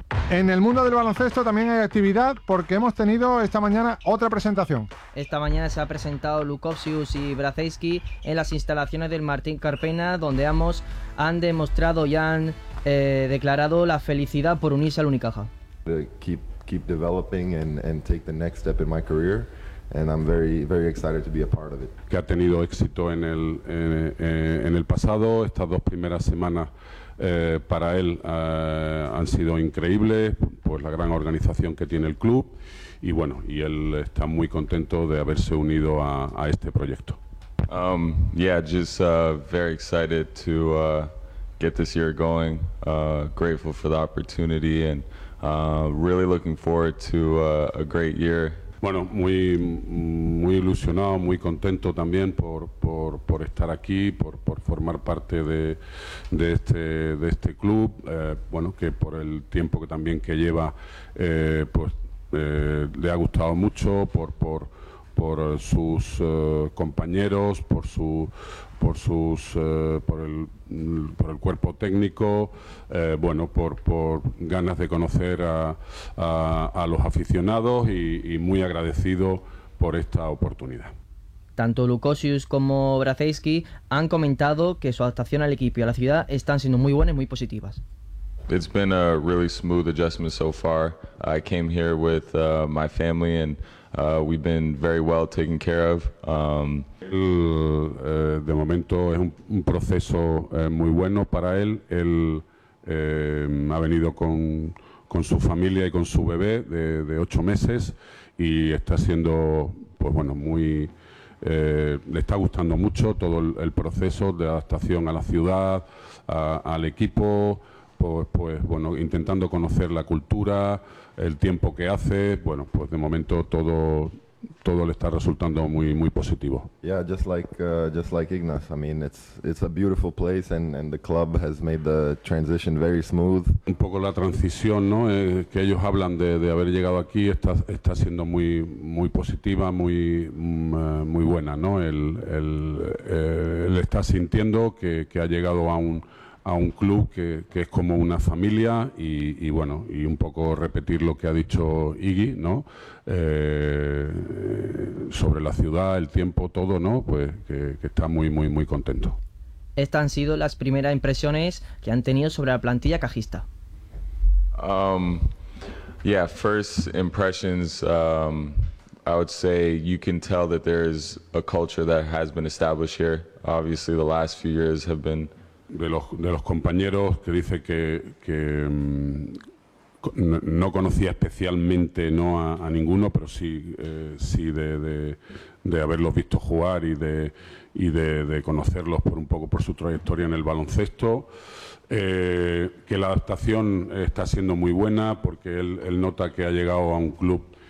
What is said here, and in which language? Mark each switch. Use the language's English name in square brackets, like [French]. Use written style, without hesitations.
[Spanish] En el mundo del baloncesto también hay actividad, porque hemos tenido esta mañana otra presentación. Esta mañana se ha presentado Lukovčius y Brazejski en las instalaciones del Martín Carpena, donde ambos han demostrado y han declarado la felicidad por unirse al Unicaja. [English] Keep developing and take the next step in my career, and I'm very very excited to be a part of it. [Spanish] Que ha tenido éxito en el pasado, estas dos primeras semanas. Para él han sido increíbles, pues la gran organización que tiene el club, y bueno, y él está muy contento de haberse unido a este proyecto. [English] Very excited to get this year going, grateful for the opportunity and really looking forward to a great year. [Spanish] Bueno, muy ilusionado, muy contento también por estar aquí, por formar parte de este club, bueno, que por el tiempo que también que lleva, le ha gustado mucho por sus compañeros, por el cuerpo técnico, bueno, por ganas de conocer a los aficionados y muy agradecido por esta oportunidad. Tanto Lukovčius como Brazejski han comentado que su adaptación al equipo y a la ciudad están siendo muy buenas y muy positivas. [English] It's been a really smooth adjustment so far. I came here with my family and we've been very well taken care of. [Spanish] De momento es un proceso muy bueno para él. Él ha venido con su familia y con su bebé de 8 meses y está siendo, pues bueno, muy le está gustando mucho todo el proceso de adaptación a la ciudad, al equipo, pues bueno, intentando conocer la cultura, el tiempo que hace, bueno, pues de momento todo le está resultando muy muy positivo. [English] Yeah, just like Ignas. I mean, it's a beautiful place and the club has made the transition very smooth. [Spanish] Un poco la transición, ¿no? Que ellos hablan de haber llegado aquí está siendo muy muy positiva, muy muy buena, ¿no? Él está sintiendo que ha llegado a un club que es como una familia y bueno, y un poco repetir lo que ha dicho Iggy, ¿no? Sobre la ciudad, el tiempo, todo, ¿no? Pues que está muy, muy, muy contento. Estas han sido las primeras impresiones que han tenido sobre la plantilla cajista. [English] First impressions, I would say you can tell that there is a culture that has been established here. Obviously the last few years have been [Spanish] de los compañeros, que dice que no conocía especialmente, no a ninguno, pero sí de haberlos visto jugar y de conocerlos por un poco por su trayectoria en el baloncesto, que la adaptación está siendo muy buena, porque él nota que ha llegado a un club